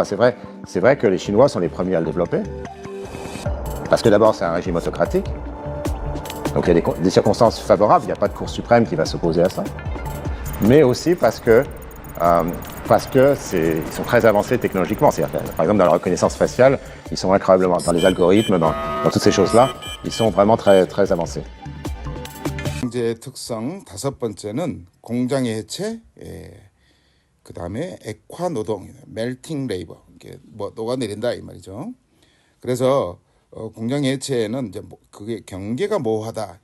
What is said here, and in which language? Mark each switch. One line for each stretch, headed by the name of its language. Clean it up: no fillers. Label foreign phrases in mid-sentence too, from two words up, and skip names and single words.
French: C'est vrai que les Chinois sont les premiers à le développer, parce que d'abord, c'est un régime autocratique, donc il y a des circonstances favorables, il n'y a pas de Cour suprême qui va s'opposer à ça, mais aussi parce que ils sont très avancés technologiquement. C'est-à-dire, par exemple, dans la reconnaissance faciale, ils sont incroyablement, dans les algorithmes, dans toutes ces choses-là, ils sont vraiment très, très avancés.
Korean: 경제 특성 5번째는 공장의 해체, 그 다음에 액화 노동,
English: melting labor,
Korean: 이게 녹아내린다 이 말이죠. 그래서 공장의 해체는 이제 그게 경계가 모호하다.